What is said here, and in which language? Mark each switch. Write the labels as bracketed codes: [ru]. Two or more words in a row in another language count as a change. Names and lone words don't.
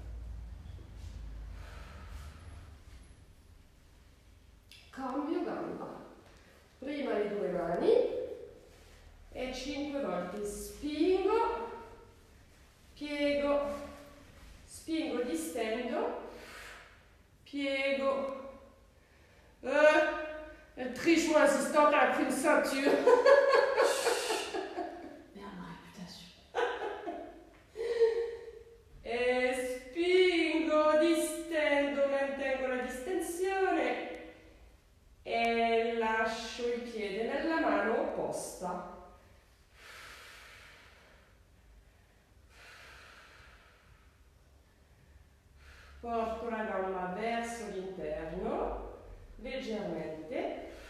[it] Cambio gamba. Prima le due mani e 5 volte spingo, piego, spingo, distendo, piego. [fr] Elle triche, mon assistante, elle a pris une ceinture. Merde, ma réputation. [it] E spingo, distendo, mantengo la distensione e lascio il piede nella mano opposta. Porto la gamba verso l'interno, leggermente.